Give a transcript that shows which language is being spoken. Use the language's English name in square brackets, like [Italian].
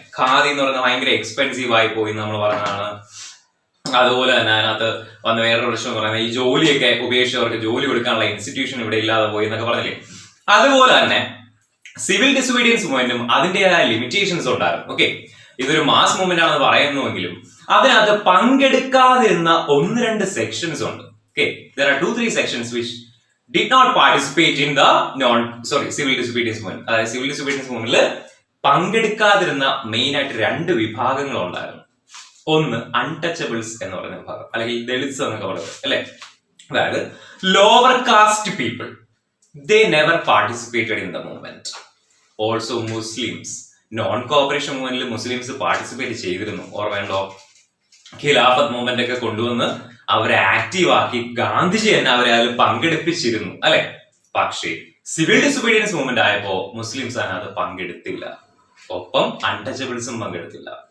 [Malayalam] ഖാദി എന്ന് പറയുന്നത് ഭയങ്കര എക്സ്പെൻസീവ് ആയി പോയി നമ്മൾ പറഞ്ഞതാണ്. അതുപോലെ തന്നെ അതിനകത്ത് വന്ന വേറൊരു പ്രശ്നം എന്ന് പറയുന്നത് ഈ ജോലിയൊക്കെ ഉപേക്ഷിച്ചവർക്ക് ജോലി കൊടുക്കാനുള്ള ഇൻസ്റ്റിറ്റ്യൂഷൻ ഇവിടെ ഇല്ലാതെ പോയി എന്നൊക്കെ പറഞ്ഞില്ലേ. അതുപോലെ തന്നെ സിവിൽ ഡിസോബീഡിയൻസ് മൂവ്മെന്റും അതിന്റേതായ ലിമിറ്റേഷൻസ് ഉണ്ടായിരുന്നു. ഓക്കെ, ഇതൊരു മാസ് മൂവ്മെന്റ് ആണെന്ന് പറയുന്നുവെങ്കിലും അതിനകത്ത് പങ്കെടുക്കാതിരുന്ന 1-2 സെക്ഷൻസ് ഉണ്ട്. [English] Okay, there are 2-3 sections which did not participate in the civil disobedience movement. [Malayalam] അതായത് സിവിൽ ഡിസോബീഡിയൻസ് മൂവ്മെന്റിൽ പങ്കെടുക്കാതിരുന്ന മെയിൻ ആയിട്ട് 2 വിഭാഗങ്ങൾ ഉണ്ടായിരുന്നു. ഒന്ന് അൺടച്ചബിൾസ് എന്ന് പറയുന്ന വിഭാഗം, അല്ലെങ്കിൽ ദളിത്സ് എന്നൊക്കെ പറയുന്നത് അല്ലെ. [English] അതായത് lower caste people, they never participated in the movement. Also Muslims, [Malayalam] non corporation മൂവ്മെന്റിൽ Muslims participate ചെയ്തിരുന്നു. ഓർമ്മയുണ്ടോ? ഖിലാഫത്ത് മൂവ്മെന്റ് ഒക്കെ കൊണ്ടുവന്ന് അവരെ ആക്റ്റീവ് ആക്കി ഗാന്ധിജി തന്നെ അവരെ അതിൽ പങ്കെടുപ്പിച്ചിരുന്നു അല്ലെ. പക്ഷേ സിവിൽ ഡിസോബീഡിയൻസ് മൂവ്മെന്റ് ആയപ്പോ മുസ്ലിംസ് അതിനകത്ത് പങ്കെടുത്തില്ല, ഒപ്പം അൺടച്ചബിൾസും പങ്കെടുത്തില്ല.